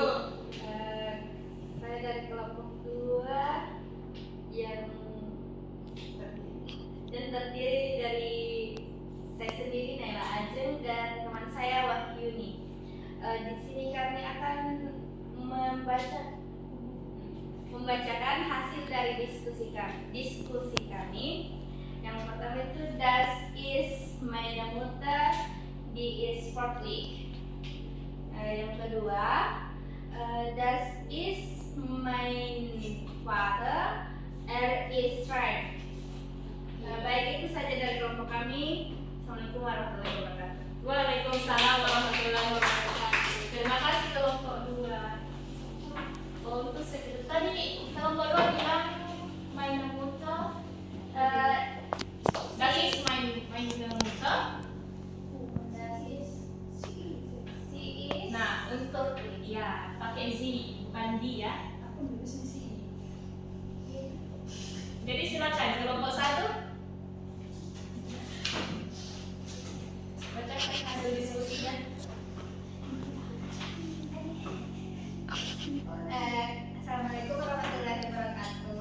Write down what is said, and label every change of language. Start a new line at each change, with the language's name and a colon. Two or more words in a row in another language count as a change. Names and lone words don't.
Indonesian: Saya dari kelompok 2 yang terdiri dari saya sendiri Naila Ajeng dan teman saya Wahyuni. Di sini kami akan membacakan hasil dari diskusi kami. Yang pertama itu
German: Das ist meine Mutter, die ist sportlich.
Indonesian: Yang kedua,
German: Das ist mein Vater, er ist straight.
Indonesian: Baik, itu saja dari kelompok kami.
Arabic: السلام عليكم ورحمة الله وبركاته. وعليكم السلام ورحمة الله وبركاته.
Indonesian: Terima kasih kelompok 2. Untuk sekitar tadi kelompok 2 bilang
German: main muter. Das ist main muter. Das ist sie ist.
Indonesian: Nah, untuk ya pakai z bukan di ya. Aku nulisnya sih. Jadi silakan kelompok 1 bacakan hasil diskusinya.
Arabic: السلام عليكم ورحمة الله وبركاته.